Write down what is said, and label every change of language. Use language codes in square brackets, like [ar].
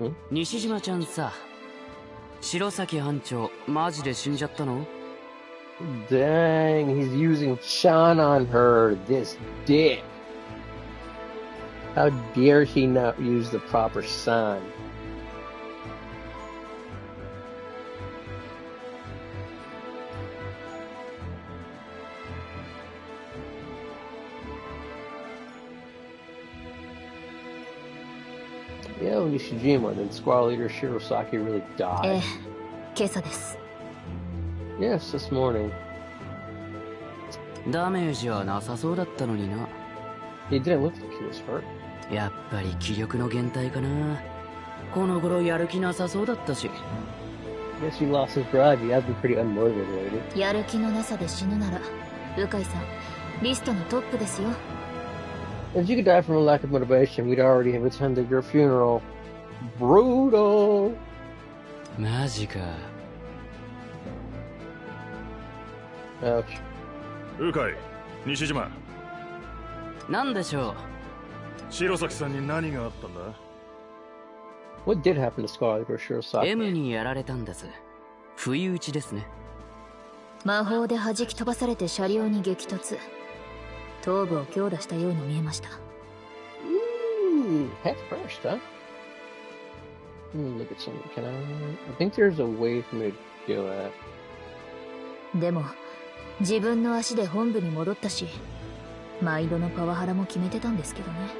[ja] Nishijimaちゃんさ、白崎班長マジで死んじゃったの? [en] Dang, he's using Chan on her, this dick. How dare he not use the proper sign? Yo, Nishijima, then squad leader Shirosaki really died. [ja] 今朝です。 [en] Yes, this morning. [ja] ダメージはなさそうだったのにな。 [en] He didn't look like he was hurt. [ja] やっぱり気力の減退かな。この頃やる気なさそうだったし。 [en] Guess he lost his drive. He has been pretty unmotivated. [ja] やる気のなさで死ぬなら、鵜飼さん、リストのトップですよ。 [en] If you could die from a lack of motivation, we'd already have attended your funeral. Brutal! [ja] マジか。 [en] Ouch. [ja] 鵜飼、西島。なんでしょう。白崎さんに何があったんだ？ [en] What did happen to Scarlet or Shirosaki? [ja] M にやられたんです。不意打ちですね。魔法で弾き飛ばされて車両に激突。頭部を強打したように見えました。 [en] Ooh, head first, huh? Look at something. Can I think there's a way for me to do that. [ja] でも、自分の足で本部に戻ったし、毎度のパワハラも決めてたんですけどね。